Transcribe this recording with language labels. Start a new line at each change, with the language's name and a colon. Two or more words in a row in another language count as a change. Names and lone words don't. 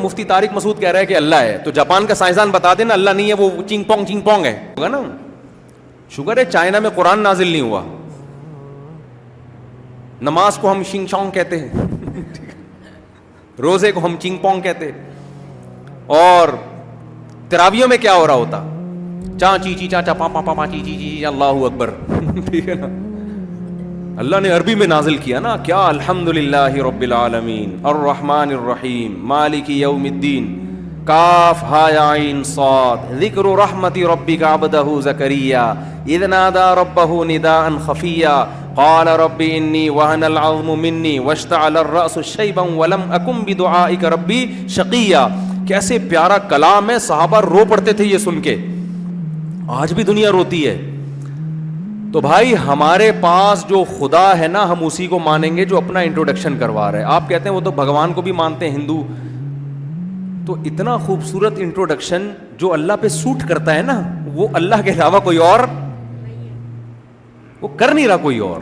Urdu: مفتی طارق مسعود کہہ رہا ہے کہ اللہ ہے, تو جاپان کا سائنسدان بتا دینا اللہ نہیں ہے, وہ چنگ پونگ ہے. ہوگا نا. شکر ہے چائنا میں قرآن نازل نہیں ہوا. نماز کو ہم شنگ چونگ کہتے ہیں, روزے کو ہم چنگ پونگ کہتے, اور تراویوں میں کیا ہو رہا ہوتا؟ چاں چی چی چا چا پا پا پا چی چی چی
Arabic: اللہ اکبر.
Urdu: ٹھیک ہے نا. اللہ نے عربی میں نازل کیا نا, کیا
Arabic: الحمدللہ رب العالمین الرحمن الرحیم مالک یوم الدین, کاف ہا عین صاد, ذکر رحمت ربک عبدہ زکریا اذ نادى ربہ نداء خفیا قال رب انی وہن العظم منی واشتعل الرأس شیبا ولم اکن بدعائک ربی شقیا.
Urdu: کیسے پیارا کلام ہے, صحابہ رو پڑتے تھے یہ سن کے, آج بھی دنیا روتی ہے. تو بھائی ہمارے پاس جو خدا ہے نا, ہم اسی کو مانیں گے جو اپنا انٹروڈکشن کروا رہے ہیں. آپ کہتے ہیں وہ تو بھگوان کو بھی مانتے ہیں ہندو, تو اتنا خوبصورت انٹروڈکشن جو اللہ پہ سوٹ کرتا ہے نا, وہ اللہ کے علاوہ کوئی اور وہ کر نہیں رہا, کوئی اور.